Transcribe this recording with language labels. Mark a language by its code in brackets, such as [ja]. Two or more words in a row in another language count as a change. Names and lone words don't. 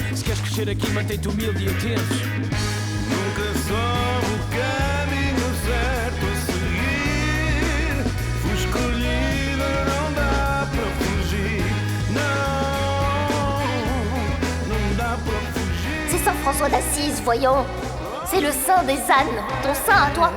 [pt] Se queres crescer aqui, mantém-te humilde e atento. Nunca só o caminho certo a seguir. Fui escolhida, não dá para fugir. Não dá para fugir. [fr] C'est Saint François d'Assise, voyons. C'est le saint des ânes, ton saint à toi.